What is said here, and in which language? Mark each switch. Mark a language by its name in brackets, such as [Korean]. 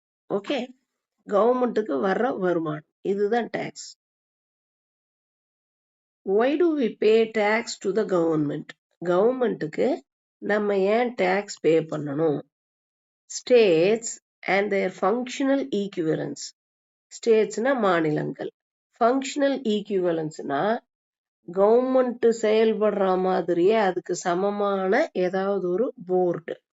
[Tamil] Okay, கவர்மெண்ட்டுக்கு வர்ற வருமானம் இதுதான் tax. [English] Why do we pay tax to the government? [Tamil] கவர்மெண்ட்டுக்கு நம்ம ஏன் டாக்ஸ் பே பண்ணணும்? [English] States and their functional equivalents. [Tamil] ஸ்டேட்ஸ்னா மாநிலங்கள், ஃபங்க்ஷனல் ஈக்குவலன்ஸ்னா கவர்மெண்ட் செயல்படுற மாதிரியே அதுக்கு சமமான ஏதாவது ஒரு போர்டு.